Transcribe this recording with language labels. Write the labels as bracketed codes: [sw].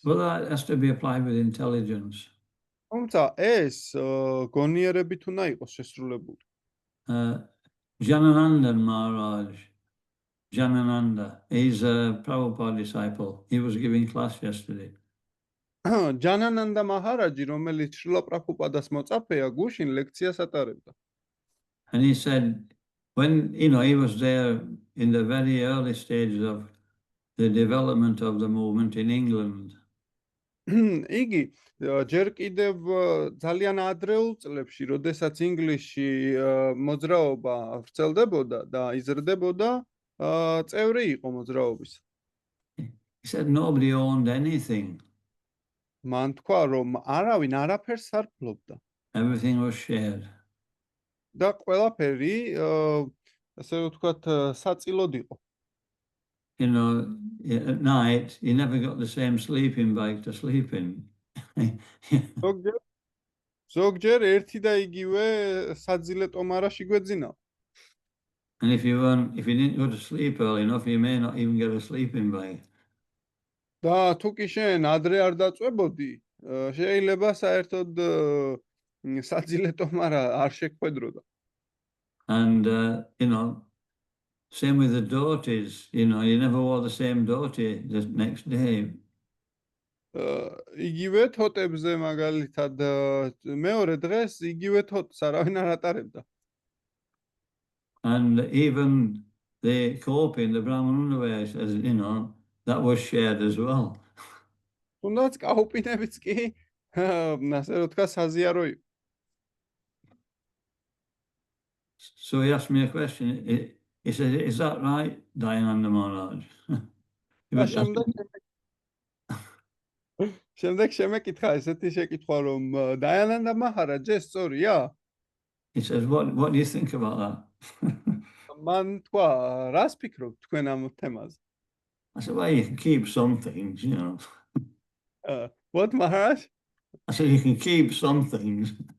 [en] Well, that has to be applied with intelligence. [ka] თუმცა ეს გონიერებით უნდა იყოს შესრულებული. [en] Janananda Maharaj, Janananda, he's a Prabhupada disciple. He was giving class yesterday. [ka] ჯანანანდა მაჰარაჯი, რომელიც შრილა პრაბჰუპადას მოწაფეა, გუშინ ლექციას ატარებდა. [en] And he said, when, you know, he was there in the very early stages of the development of the movement in England. [ka] იგი ჯერ კიდევ ძალიან ადრეულ წლებში, როდესაც ინგლისში მოძრაობა ვრცელდებოდა და იზრდებოდა, წევრი იყო მოძრაობის. [en] He said nobody owned anything. [ka] მან თქვა, რომ არავინ არაფერს არ ფლობდა. [en] Everything was shared. [ka] და ყველაფერი, ასე ვთქვათ, საწილოდ იყო. [en] You know, at night, you never got the same sleeping bag to sleep in. [ka] ზოგჯერ ერთი და იგივე საძილე ტომარაში გვეძინა. [en] And if you didn't go to sleep early enough, you may not even get a sleeping bag. [ka] და თუ კი შენ ადრე არ დაწვებოდი, შეიძლება საერთოდ საძილე ტომარა არ შეგვედროდა. [en] And you know, same with the dhotis, you know, you never wore the same dhoti the next day. [ka] იგივე თოტებზე მაგალითად მეორე დღეს იგივე თოტს არავინ არ ატარებდა. [en] And even the coping, the Brahman underwear, as you know, that was shared as well. [ka] თუნდაც კაუპინებიც კი, ასე რომ თქვა, საზიარო იყო. [en] So he asked me a question. He said, "Is that right, Dayananda Maharaj?" [ka] შემდეგ შემეკითხა ესეთი შეკითხვა, რომ დაიანანდა მაჰარაჯი სწორია? [en] He says, what do you think about that? [ka] მან თქვა, რას ფიქრობთ თქვენ ამ თემაზე? [en] I said, well, you can keep some things, you know. What, Maharaj? I said, you can keep some things.